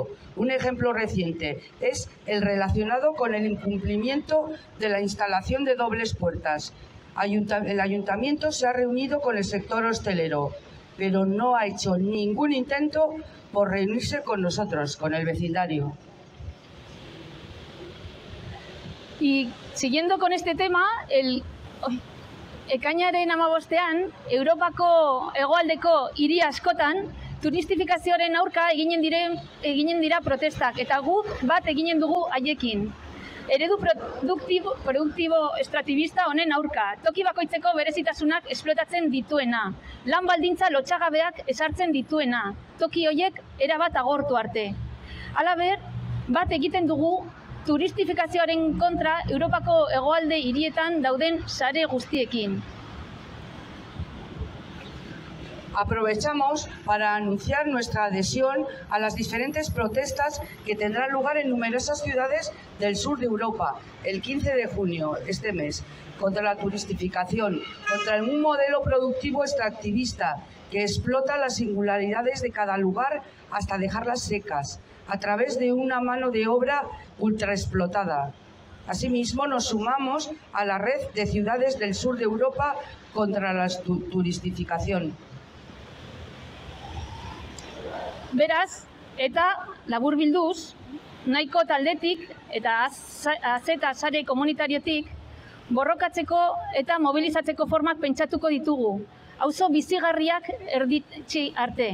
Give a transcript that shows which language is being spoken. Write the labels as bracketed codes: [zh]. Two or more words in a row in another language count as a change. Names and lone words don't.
[es] Un ejemplo reciente es el relacionado con el incumplimiento de la instalación de dobles puertas. El ayuntamiento se ha reunido con el sector hostelero, pero no ha hecho ningún intento por reunirse con nosotros, con el vecindario. Y siguiendo con este tema, [eu] ekainaren 15ean, Europako hegoaldeko hiri askotan, turistifikazioaren aurka eginen dira protestak, eta guk bat eginen dugu haiekin. Eredu produktibo estratibista honen aurka, toki bakoitzeko berezitasunak esplotatzen dituena, lan baldintza lotsagabeak ezartzen dituena, toki horiek erabat agortu arte. Halaber, bat egiten dugu turistifikazioaren kontra Europako hegoalde hirietan dauden sare guztiekin. [es] Aprovechamos para anunciar nuestra adhesión a las diferentes protestas que tendrán lugar en numerosas ciudades del sur de Europa el 15 de junio, este mes, contra la turistificación, contra un modelo productivo extractivista que explota las singularidades de cada lugar hasta dejarlas secas, a través de una mano de obra ultraexplotada. Asimismo, nos sumamos a la red de ciudades del sur de Europa contra la turistificación. [eu] Beraz, eta laburbilduz, nahiko taldetik eta azeta sare komunitariotik borrokatzeko eta mobilizatzeko formak pentsatuko ditugu, auzo bizigarriak erditsi arte.